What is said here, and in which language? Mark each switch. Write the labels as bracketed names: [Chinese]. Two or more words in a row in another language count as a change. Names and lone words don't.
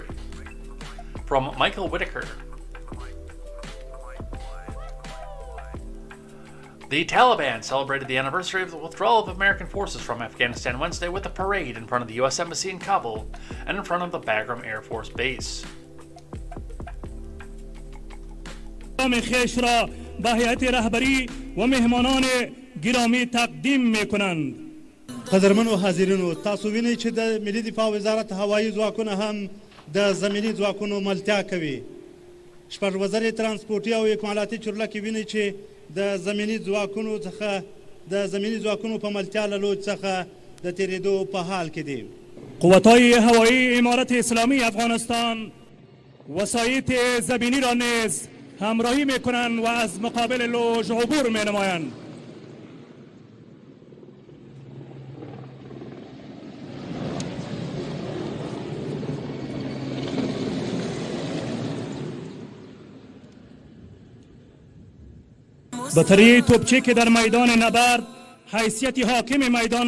[English] From Michael Whitaker. The Taliban celebrated the anniversary of the withdrawal of American forces from Afghanistan Wednesday with a parade in front of the U.S. Embassy in Kabul and in front of the Bagram Air Force Base. [Persian] خیش را به هیئت رهبری و مهمانان گرامی تقدیم می‌کنند. [Pashto] قدرمنو حاضرینو تاسو وینئ چې د ملي دفاع وزارت هوایي ځواکونه هم د زمینی ځواکونو ملتیا کوي. شپږ وزارت ترانسپورټي او اکمالاتي چورلکې وینئ چې د زمینی ځواکونو په ملتیا له لوج څخه د تیریدو په حال کې دي. [Persian] قوت‌های هوایی امارت اسلامی افغانستان وسایط زمینی را نیز همراهی می‌کنند و از مقابل لوژ عبور می‌نمایند. بطری توپچی که در میدان نبرد حیثیت حاکم میدان